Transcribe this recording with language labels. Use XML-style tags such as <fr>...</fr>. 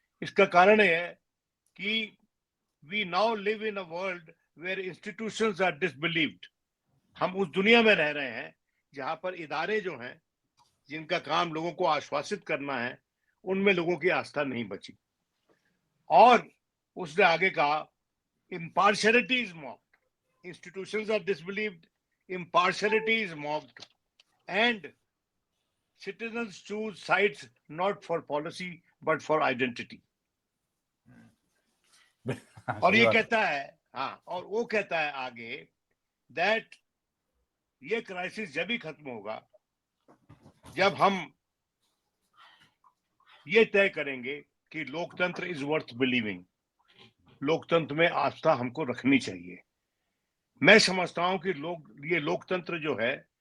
<hi>इसका कारण यह है कि</hi> <en>We now live in a world where institutions are disbelieved.</en> <hi>हम उस दुनिया में रह रहे हैं जहां पर इदारे जो हैं जिनका काम लोगों को आश्वासित करना है, उनमें लोगों की आस्था नहीं बची। और उसने आगे कहा</hi> <en>impartiality is mocked, institutions are disbelieved, impartiality is mocked, and citizens choose sides not for policy but for identity.</en> <hi>और सही ये बात है। कहता है, हाँ, और वो कहता है आगे दैट ये क्राइसिस जब ही खत्म होगा जब हम ये तय करेंगे कि लोकतंत्र</hi> <en>is worth believing,</en> <hi>लोकतंत्र में आस्था हमको रखनी चाहिए। मैं समझता हूं कि ये लोकतंत्र जो है</hi>